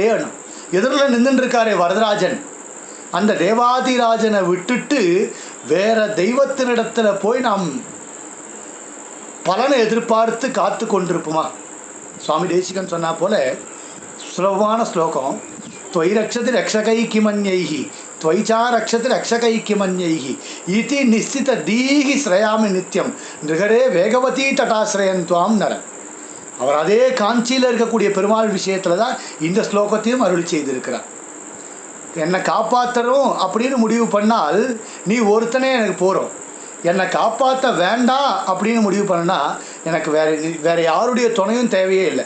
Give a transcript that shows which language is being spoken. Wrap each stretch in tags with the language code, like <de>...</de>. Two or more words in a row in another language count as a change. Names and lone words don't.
<ta>எதிரில் நின்றுட்டு இருக்காரே வரதராஜன், அந்த தேவாதிராஜனை விட்டுட்டு வேற தெய்வத்தினிடத்துல போய் நாம் பலனை எதிர்பார்த்து காத்து கொண்டிருப்போமா? சுவாமி தேசிகன் சொன்னா போல சுலபமான ஸ்லோகம்,</ta> <sa>त्वयि रक्षति रक्षकैकिमन्यैः त्वयिचा रक्षति रक्षकैकिमन्यैः इति निश्चित दीहि श्रयामि नित्यम निगरे वेगवती तटाश्रयं त्वां नर.</sa> <ta>அவர் அதே காஞ்சியில் இருக்கக்கூடிய பெருமாள் விஷயத்தில் தான் இந்த ஸ்லோகத்தையும் அருளி செய்திருக்கிறார். என்னை காப்பாற்றணும் அப்படின்னு முடிவு பண்ணால் நீ ஒருத்தனே எனக்கு போகிறோம், என்னை காப்பாற்ற வேண்டாம் அப்படின்னு முடிவு பண்ணா எனக்கு வேற யாருடைய துணையும் தேவையே இல்லை.</ta>